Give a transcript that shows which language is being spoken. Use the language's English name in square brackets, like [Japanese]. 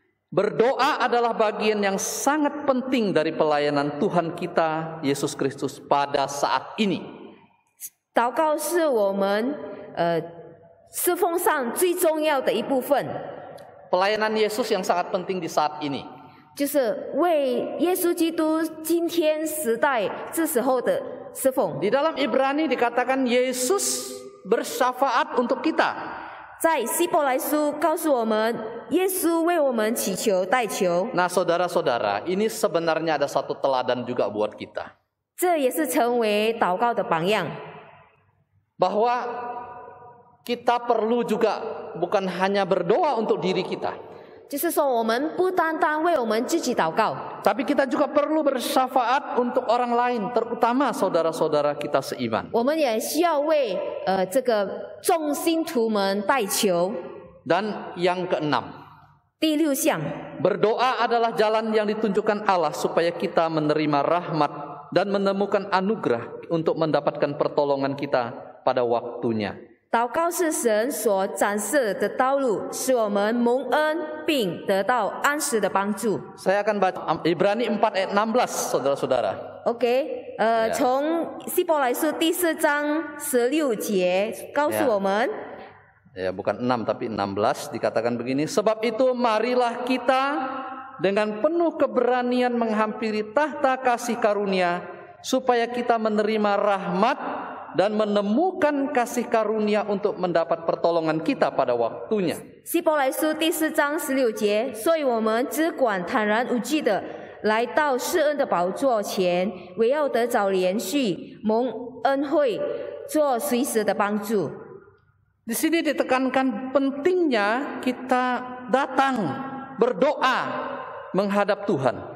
[Indonesian] berdoa adalah bagian yang sangat penting dari pelayanan Tuhan kita Yesus Kristus pada saat ini. [Chinese] 祷告是我们侍奉上最重要的一部分。 [Indonesian] Pelayanan Yesus yang sangat penting di saat ini. [Chinese] 就是为耶稣基督今天时代这时候的侍奉。 [Indonesian] Di dalam Ibrani dikatakan Yesus bersyafaat untuk kita. [Chinese] 在希伯来书告诉我们，耶稣为我们祈求代求。 [Indonesian] Nah, saudara-saudara, ini sebenarnya ada satu teladan juga buat kita. [Chinese] 这也是成为祷告的榜样。 [Indonesian] Bahwa kita perlu juga bukan hanya berdoa untuk diri kita. [Chinese] 就是说，我们不单单为我们自己祷告， [Indonesian] Tapi kita juga perlu bersyafaat untuk orang lain, terutama saudara-saudara kita seiman. [Chinese] 我们也需要为这个众信徒们代求。 [Indonesian] Dan yang keenam, [Chinese] 第6项， [Indonesian] berdoa adalah jalan yang ditunjukkan Allah supaya kita menerima rahmat dan menemukan anugerah untuk mendapatkan pertolongan kita pada waktunya. [Chinese] 祷告是神所展示的道路，使我们蒙恩并得到安息的帮助。 [Indonesian] Saya akan baca Ibrani 4 ayat 16, saudara-saudara. [Chinese] OK，从希伯来书第4章16节告诉我们， [Indonesian] Ya, bukan 6 tapi 16 dikatakan begini. Sebab itu marilah kita dengan penuh keberanian menghampiri tahta kasih karunia supaya kita menerima rahmat dan menemukan kasih karunia untuk mendapat pertolongan kita pada waktunya. [Chinese] 希伯来书第4章16节，所以我们只管坦然无惧的来到施恩的宝座前，唯要得着连续蒙恩惠，做随时的帮助。 [Indonesian] Di sini ditekankan pentingnya kita datang berdoa menghadap Tuhan.